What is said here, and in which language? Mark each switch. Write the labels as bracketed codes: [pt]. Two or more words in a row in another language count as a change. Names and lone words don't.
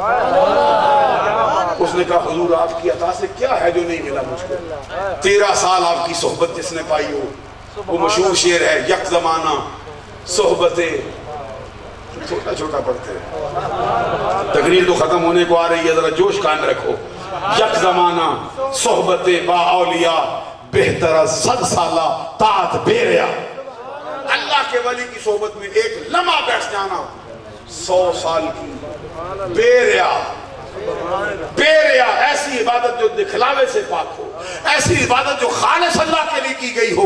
[ur] اس نے کہا حضور آپ کی عطا سے کیا ہے جو نہیں ملا مجھ کو؟ 13 سال آپ کی صحبت جس نے پائی ہو، وہ مشہور شعر ہے، [fa] یک زمانہ [ur] صحبتیں چھوٹا چھوٹا پڑھتے ہیں، تقریر تو ختم ہونے کو آ رہی ہے، ذرا جوش کان رکھو۔ [fa] یک زمانہ صحبت با اولیاء بہتر از 100 سالہ طاعت بے ریا۔ [ur] اللہ کے ولی کی صحبت میں ایک لمحہ بیٹھ جانا 100 سال کی بے ریا، بے ریا، ایسی عبادت جو دکھلاوے سے پاک ہو، ایسی عبادت جو خالص اللہ کے لیے کی گئی ہو۔